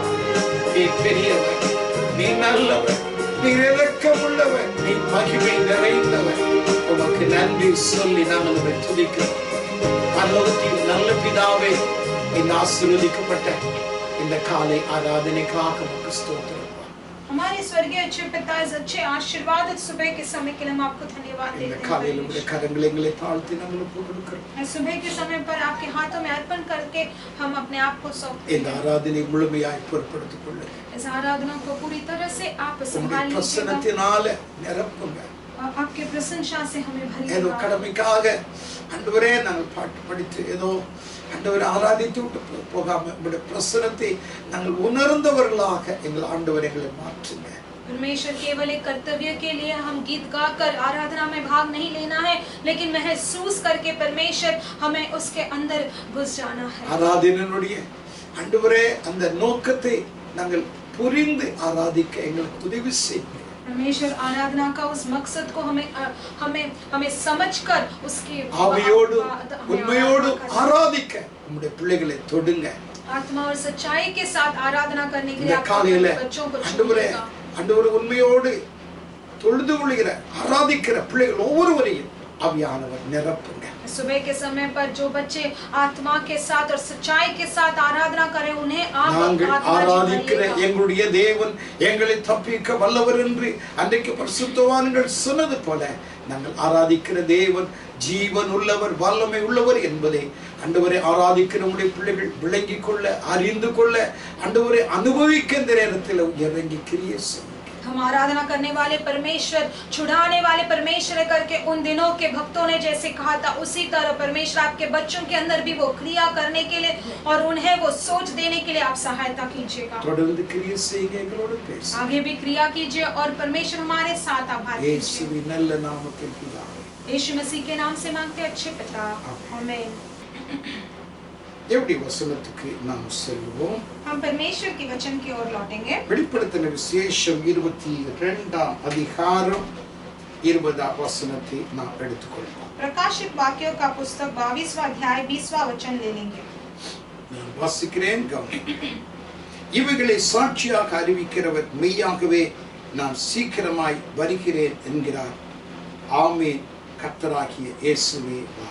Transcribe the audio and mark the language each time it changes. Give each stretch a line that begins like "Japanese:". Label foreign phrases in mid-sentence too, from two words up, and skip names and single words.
Tamil: நீ பெரியவர், நீ நல்லவர், நீ இரக்கமுள்ளவர், நீ மகிமை நிறைந்தவர். உமக்கு நன்றி சொல்லி நாங்கள் துதிக்கிறோம். பரலோகத்தின் நல்ல பிதாவே, இந்த ஆசீர்வதிக்கப்பட்ட இந்த காலை ஆராதனைக்காக உமக்கு ஸ்தோத்திரம்.
Hindi: हमारे स्वर्गीय अच्छे पिता, इस अच्छे आशीर्वादित सुबह के समय के लिए हम आपको धन्यवाद देते हैं। इस सुबह के समय पर आपके हाथों में अर्पण करके हम अपने आप को सौंपते हैं। इस आराधना को पूरी तरह से आप संभाल लीजिएगा। आपके प्रशंसा से हमें भरिएगा।
Tamil: ஆண்டவரை ஆராதித்து விட்டு போகாம உங்களுடைய பிரசன்னத்தை நாங்கள் உணர்ந்தவர்களாக எங்கள் ஆண்டவரை எங்களை மாற்றுங்க.
Hindi: परमेश्वर केवल एक कर्तव्य के लिए हम गीत गाकर आराधना में भाग नहीं लेना है, लेकिन महसूस करके परमेश्वर हमें उसके अंदर घुस जाना है।
Tamil: ஆராதனையுடைய ஆண்டவரே அந்த நோக்கத்தை நாங்கள் புரிந்து ஆராதிக்க எங்களுக்கு உதவி செய்யுங்க.
Hindi: परमेश्वर आराधना का उस मकसद को हमें समझकर उसके
Tamil: ஆவியோடு உண்மையோடு ஆராதிக்க உம்முடைய பிள்ளைகளை தொடுங்க.
Hindi: आत्मा और सच्चाई के साथ आराधना करने के लिए आप बच्चों को चुनिएगा।
Tamil: ஆண்டவரே உண்மையோடு தொழுது கொள்கிற ஆராதிக்கிற பிள்ளைகள் ஒவ்வொருவரையும் ஆவியானவர் நிரப்புங்க.
Hindi: सुबह के समय पर जो बच्चे आत्मा के साथ और सच्चाई के साथ आराधना करें, उन्हें आप
Tamil: ஆராதிக்கிற எங்களுடைய தேவன் எங்களை தப்பிக்க வல்லவர் என்று அன்றைக்கு பரிசுத்தவான்கள் சொன்னது போல நாங்கள் ஆராதிக்கிற தேவன் ஜீவன் உள்ளவர், வல்லமை உள்ளவர் என்பதை ஆண்டவரை ஆராதிக்கிற நம்முடைய பிள்ளைகள் விளங்கிக் கொள்ள, அறிந்து கொள்ள, ஆண்டவரை அனுபவிக்க இந்த நேரத்தில் இறங்கி கிரியை செய்யும்.
Hindi: हम आराधना करने वाले परमेश्वर, छुड़ाने वाले परमेश्वर करके उन दिनों के भक्तों ने जैसे कहा था, उसी तरह परमेश्वर आपके बच्चों के अंदर भी वो क्रिया करने के लिए और उन्हें वो सोच देने के लिए आप सहायता कीजिएगा। आगे भी क्रिया कीजिए और परमेश्वर हमारे साथ आभार कीजिए। यीशु मसीह के नाम से मांगते अच्छे पिता, आमीन।
Tamil: எப்படி வசனத்துக்கு நாம் செல்வோம்.
Hindi: हम परमेश्वर के वचन की ओर लौटेंगे।
Tamil: வெளிப்படுத்தின விசேஷம் 22ஆம் அதிகாரம் 20ஆம் வசனத்தை நாம் எடுத்துக்கொள்வோம்.
Hindi: प्रकाशित वाक्यों का पुस्तक 22वां अध्याय 20वां वचन ले लेंगे।
Tamil: நான் வாசிக்கிறேன், கவனி. இவைகளை சாட்சியாக அறிவிக்கிறவர் மெய்யாகவே நான் சீக்கிரமாய் வருகிறேன் என்கிறார். ஆமென். கர்த்தராகிய இயேசுவே வாரும்.